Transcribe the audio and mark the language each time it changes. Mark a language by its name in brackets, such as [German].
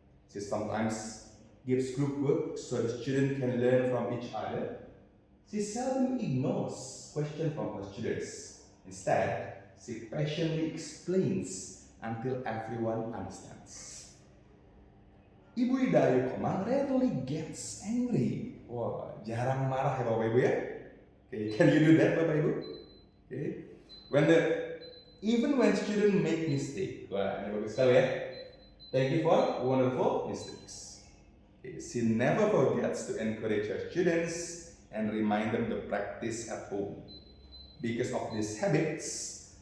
[English] She sometimes gives group work so the students can learn from each other. She seldom ignores questions from her students. Instead, she patiently explains until everyone understands. Ibu Ida Ayu Komang rarely gets angry. [Indonesian] Wah, jarang marah ya Bapak Ibu ya. [English] Okay, can you do that Bapak Ibu? Okay. Even when students make mistake. [Indonesian] Wah, ini bagus sekali ya. [English] Thank you for wonderful mistakes. Okay, she never forgets to encourage her students and remind them to practice at home. Because of these habits,